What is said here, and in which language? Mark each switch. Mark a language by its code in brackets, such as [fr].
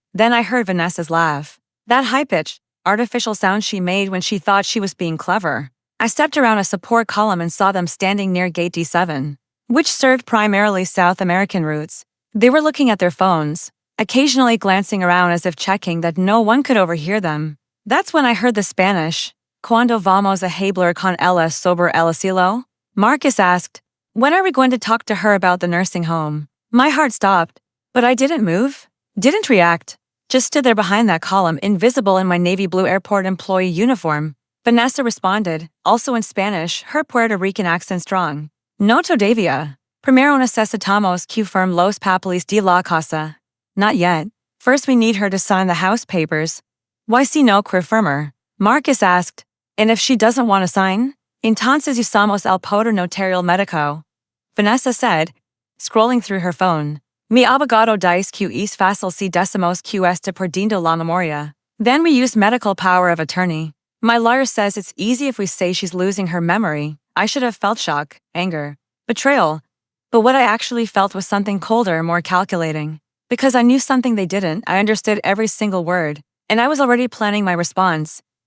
[en] Then I heard Vanessa's laugh. That high-pitched, artificial sound she made when she thought she was being clever. I stepped around a support column and saw them standing near Gate D7, which served primarily South American routes. They were looking at their phones, occasionally glancing around as if checking that no one could overhear them. That's when I heard the Spanish. [es] Cuando vamos a hablar con ella sobre el asilo? [en] Marcus asked. When are we going to talk to her about the nursing home? My heart stopped, but I didn't move, didn't react. Just stood there behind that column, invisible in my navy blue airport employee uniform. Vanessa responded, also in Spanish, her Puerto Rican accent strong. [es] No todavía. Primero necesitamos que firme los papeles de la casa. [en] Not yet. First we need her to sign the house papers. Why [es] si no quiere firmar? [en] Marcus asked. And if she doesn't want to sign? [es] Entonces usamos el poder notarial médico. [en] Vanessa said, scrolling through her phone. [es] Mi abogado dice que es fácil si decimos que está perdiendo la memoria. [en] Then we use medical power of attorney. My lawyer says it's easy if we say she's losing her memory. I should have felt shock, anger, betrayal. But what I actually felt was something colder, more calculating. Because I knew something they didn't, I understood every single word, and I was already planning my response.